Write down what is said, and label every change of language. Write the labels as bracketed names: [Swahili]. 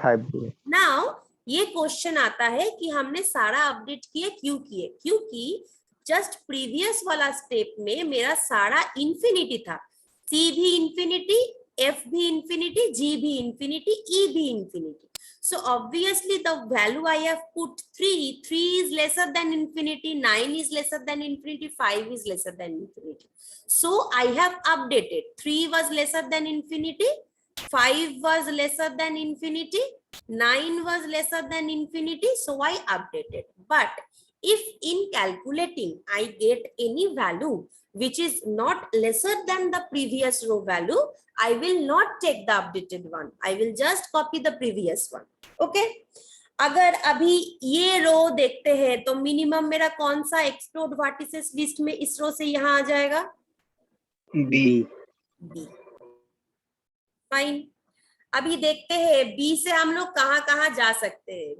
[Hindi] 5D. Now ये question आता है कि हमने सारा अपडेट किए, क्यों किए? क्योंकि जस्ट प्रीवियस वाला स्टेप में मेरा सारा इंफिनिटी था। सी भी इंफिनिटी, एफ भी इंफिनिटी, जी भी इंफिनिटी, ई भी infinity. [English] So obviously the value I have put 3 is lesser than infinity, 9 is lesser than infinity, 5 is lesser than infinity. So I have updated. 3 was lesser than infinity, 5 was lesser than infinity, 9 was lesser than infinity. So I updated. But if in calculating I get any value which is not lesser than the previous row value, I will not take the updated one. I will just copy the previous one. [Hindi] Okay अगर अभी ये रो देखते हैं तो minimum मेरा कौन सा explode vertices list में इस रो से यहाँ आ जाएगा? B। बी। फाइन। अभी देखते हैं बी से हम लोग कहाँ जा सकते हैं।